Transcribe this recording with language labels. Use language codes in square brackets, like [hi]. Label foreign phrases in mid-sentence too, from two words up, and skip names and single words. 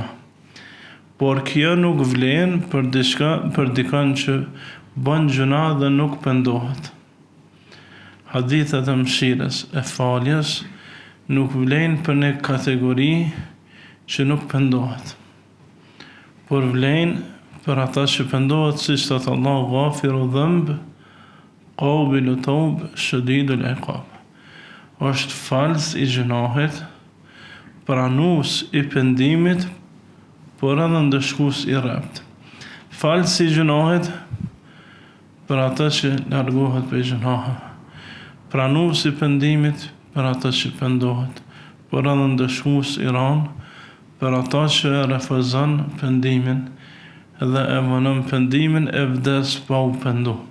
[sq] Por kjo nuk vlen për dikën që bën gjuna dhe nuk pendohet. Hadithet e mëshirës e faljes nuk vlen për një kategori që nuk pendohet, por vlen për ata që pendohet, si që thot Allah, [ar] ghafiru dhanb, qabilu tawb, shadidul iqab. [sq] Është falës i gjunohet, pranues i pendimit, por edhe ndëshkues i rrept. Falës i gjunohet për ata që largohet për gjunohe, pranues i pendimit për ata që pendohet, por edhe ndëshkues i ran për ata që refuzon pendimin dhe e vonon pendimin e vdes pa u pendu.